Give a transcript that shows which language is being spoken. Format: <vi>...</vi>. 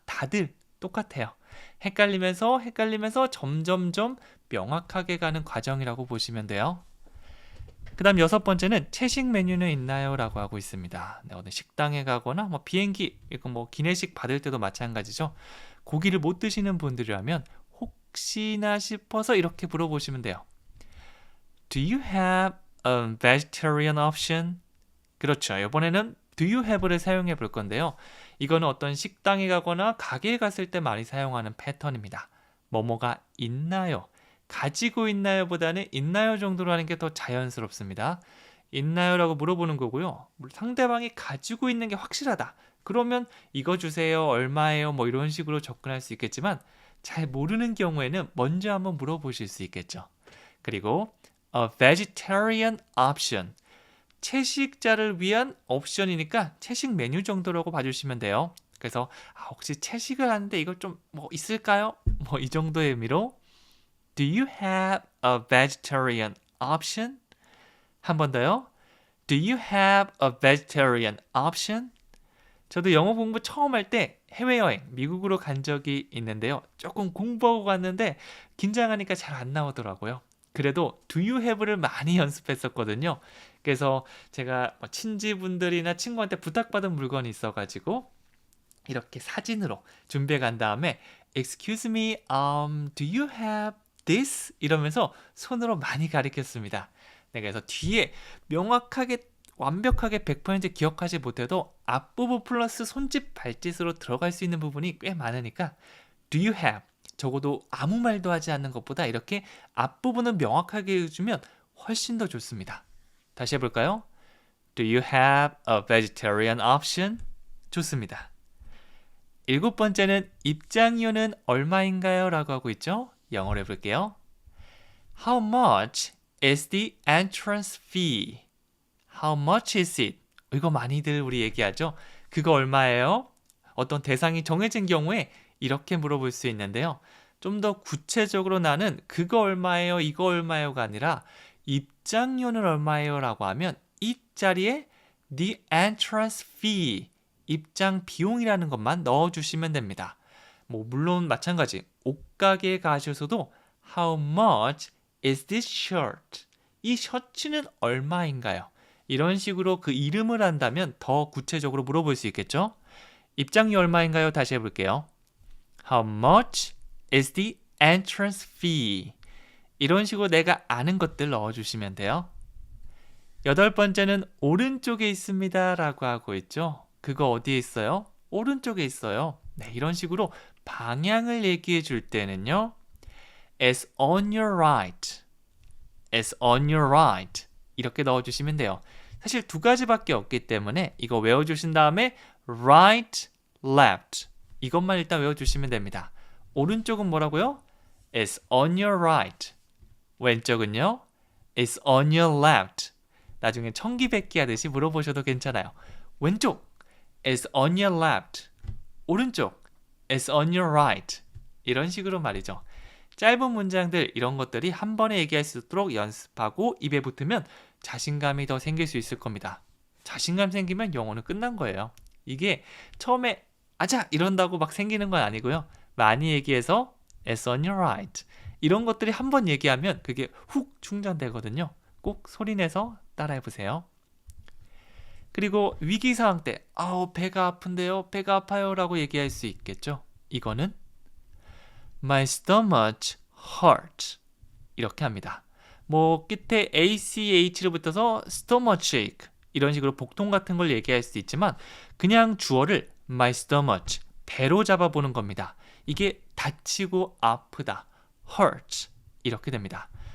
<ko>다들 똑같아요. 헷갈리면서 점점점 명확하게 가는 과정이라고 보시면 돼요. 그 다음 6번째는 채식 메뉴는 있나요? 라고 하고 있습니다. 어느 식당에 가거나 뭐 비행기, 뭐 기내식 받을 때도 마찬가지죠. 고기를 못 드시는 분들이라면 혹시나 싶어서 이렇게 물어보시면 돼요.</ko> <en>Do you have a vegetarian option?</en> <ko>그렇죠. 이번에는</ko> <en>do you have</en> <ko>를 사용해 볼 건데요. 이거는 어떤 식당에 가거나 가게에 갔을 때 많이 사용하는 패턴입니다. 뭐뭐가 있나요? 가지고 있나요? 보다는 있나요? 정도로 하는 게 더 자연스럽습니다. 있나요? 라고 물어보는 거고요. 상대방이 가지고 있는 게 확실하다. 그러면 이거 주세요. 얼마예요? 뭐 이런 식으로 접근할 수 있겠지만 잘 모르는 경우에는 먼저 한번 물어보실 수 있겠죠. 그리고</ko> <en>a vegetarian option.</en> <ko>채식자를 위한 옵션이니까 채식 메뉴 정도라고 봐주시면 돼요. 그래서 혹시 채식을 하는데 이거 좀 뭐 있을까요? 뭐 이 정도의 의미로</ko> <en>Do you have a vegetarian option?</en> <ko>한 번 더요.</ko> <en>Do you have a vegetarian option?</en> <ko>저도 영어 공부 처음 할 때 해외여행, 미국으로 간 적이 있는데요. 조금 공부하고 갔는데 긴장하니까 잘 안 나오더라고요. 그래도 do you have를 많이 연습했었거든요. 그래서 제가 친지분들이나 친구한테 부탁받은 물건이 있어가지고 이렇게 사진으로 준비해 간 다음에</ko> <en>Excuse me, do you have this?</en> <ko>이러면서 손으로 많이 가리켰습니다. 그래서 뒤에 명확하게 완벽하게 100% 기억하지 못해도 앞부분 플러스 손짓 발짓으로 들어갈 수 있는 부분이 꽤 많으니까</ko> <en>Do you have?</en> <ko>적어도 아무 말도 하지 않는 것보다 이렇게 앞부분을 명확하게 해주면 훨씬 더 좋습니다. 다시 해볼까요?</ko> <en>Do you have a vegetarian option?</en> <ko>좋습니다. 일곱 번째는 입장료는 얼마인가요? 라고 하고 있죠. 영어로 해볼게요.</ko> <en>How much is the entrance fee? How much is it?</en> <ko>이거 많이들 우리 얘기하죠. 그거 얼마예요? 어떤 대상이 정해진 경우에 이렇게 물어볼 수 있는데요. 좀 더 구체적으로 나는 그거 얼마예요? 이거 얼마예요가 아니라 입장료는 얼마예요? 라고 하면 이 자리에 the entrance fee, 입장 비용이라는 것만 넣어주시면 됩니다. 물론 마찬가지 옷가게에 가셔서도</ko> <en>How much is this shirt?</en> <ko>이 셔츠는 얼마인가요? 이런 식으로 그 이름을 한다면 더 구체적으로 물어볼 수 있겠죠? 입장료 얼마인가요? 다시 해볼게요.</ko> <en>How much is the entrance fee?</en> <ko>이런 식으로 내가 아는 것들 넣어주시면 돼요. 여덟 번째는 오른쪽에 있습니다 라고 하고 있죠. 그거 어디에 있어요? 오른쪽에 있어요. 네, 이런 식으로 방향을 얘기해 줄 때는요.</ko> <en>It's on your right. It's on your right.</en> <ko>이렇게 넣어주시면 돼요. 사실 두 가지밖에 없기 때문에 이거 외워주신 다음에 right, left. 이것만 일단 외워주시면 됩니다. 오른쪽은 뭐라고요?</ko> <en>It's on your right.</en> <ko>왼쪽은요?</ko> <en>It's on your left.</en> <ko>나중에 청기백기 하듯이 물어보셔도 괜찮아요. 왼쪽,</ko> <en>It's on your left.</en> <ko>오른쪽,</ko> <en>It's on your right.</en> <ko>이런 식으로 말이죠. 짧은 문장들 이런 것들이 한 번에 얘기할 수 있도록 연습하고 입에 붙으면 자신감이 더 생길 수 있을 겁니다. 자신감 생기면 영어는 끝난 거예요. 이게 처음에 아자 이런다고 막 생기는 건 아니고요. 많이 얘기해서</ko> <en>It's on your right.</en> <ko>이런 것들이 한 번 얘기하면 그게 훅 충전되거든요. 꼭 소리내서 따라해보세요. 그리고 위기 상황 때 배가 아픈데요. 배가 아파요 라고 얘기할 수 있겠죠.</ko> <en>이거는 My stomach hurts.</en> <ko>이렇게 합니다. 끝에 ACH로 붙어서 stomachache 이런 식으로 복통 같은 걸 얘기할 수 있지만 그냥 주어를 my stomach 배로 잡아보는 겁니다. 이게 다치고 아프다. hurts 이렇게 됩니다.</ko>